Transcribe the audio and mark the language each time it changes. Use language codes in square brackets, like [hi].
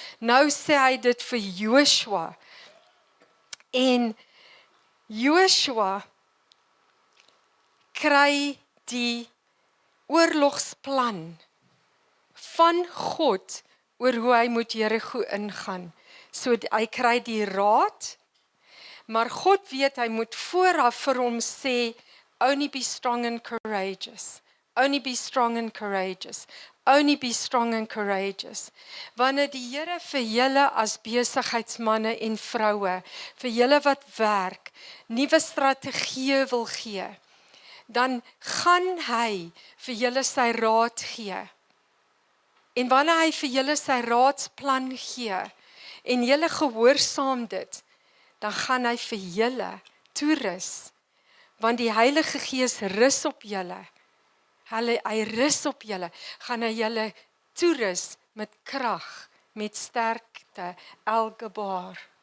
[af] Nou sê hy dit vir Joshua. En Joshua kry die oorlogsplan van God oor hoe hy moet Jerigo ingaan. So hy kry die raad, maar God weet, hy moet vooraf vir hom sê, [en] only be strong and courageous. Only be strong and courageous. Only be strong and courageous. [af] Wanneer die Here vir julle as besigheidsmanne en vroue, vir julle wat werk, nuwe strategieë wil gee, dan gaan hy vir julle sy raad gee. En wanneer hy vir julle sy raadsplan gee, en julle gehoorsaam dit, dan gaan hy vir julle toerus, want die Heilige Gees rus op julle. Hy rus op julle, gaan hy julle toerus met krag, met sterkte, El-Gebar.